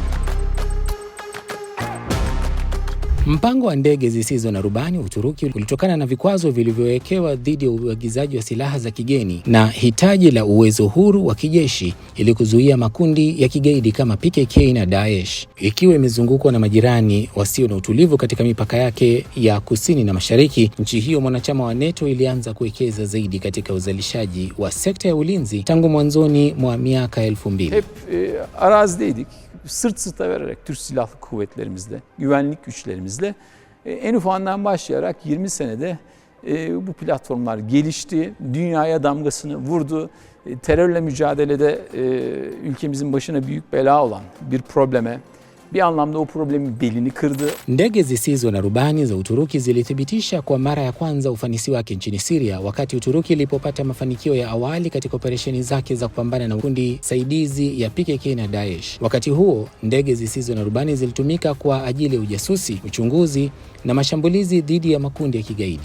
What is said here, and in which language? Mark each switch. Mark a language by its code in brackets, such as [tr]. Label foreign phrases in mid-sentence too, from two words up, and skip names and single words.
[sw] Mpango wa ndege zisizo na rubani Uturuki ulitokana na vikwazo vilivyowekewa dhidi ya uagizaji wa silaha za kigeni na hitaji la uwezo huru wa kijeshi ili kuzuia makundi ya kigaidi kama PKK na Daesh. Ikiwa imezungukwa na majirani wasio na utulivu katika mipaka yake ya kusini na mashariki, nchi hiyo mwanachama wa NATO ilianza kuwekeza zaidi katika uzalishaji wa sekta ya ulinzi tangu mwanzoni mwa miaka 2000. [tr] Hep arazideydik. Sırt sırta vererek Türk Silahlı Kuvvetlerimizle, güvenlik güçlerimizle en ufağından başlayarak 20 senede bu platformlar gelişti, dünyaya damgasını vurdu. Terörle mücadelede ülkemizin başına büyük bela olan bir probleme bir anlamda o problemin belini kırdı. [sw] Ndege zisizo na rubani za Uturuki zilithibitisha kwa mara ya kwanza ufanisi wake nchini Syria wakati Uturuki ilipopata mafanikio ya awali katika operesheni zake za kupambana na kundi saidizi ya PKK na Daesh. Wakati huo, ndege zisizo na rubani zilitumika kwa ajili ya ujasusi, uchunguzi na mashambulizi dhidi ya makundi ya kigaidi.